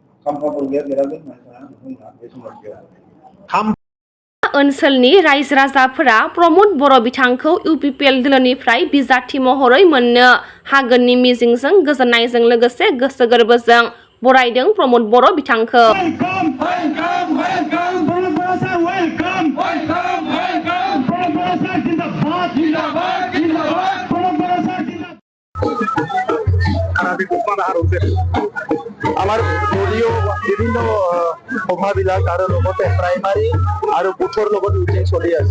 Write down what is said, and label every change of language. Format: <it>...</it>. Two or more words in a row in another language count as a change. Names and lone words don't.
<brx>ओनसोलनि रायजो राजाफोरा प्रमद बर' बिथांखौ इउपिपिएल दोलोनिफ्राय बिजाथि महरै मोननो हागोननि मिजिंजों गोजोननायजों लोगोसे गोसो गोरबोजों बरायदों प्रमद बर' बिथांखौ।</brx> <as>আমার দলীয় বিভিন্ন সভাবিলাক আৰু লগতে প্ৰাইমাৰী আৰু বুথৰ লগত মিটিং চলি আছে।</as>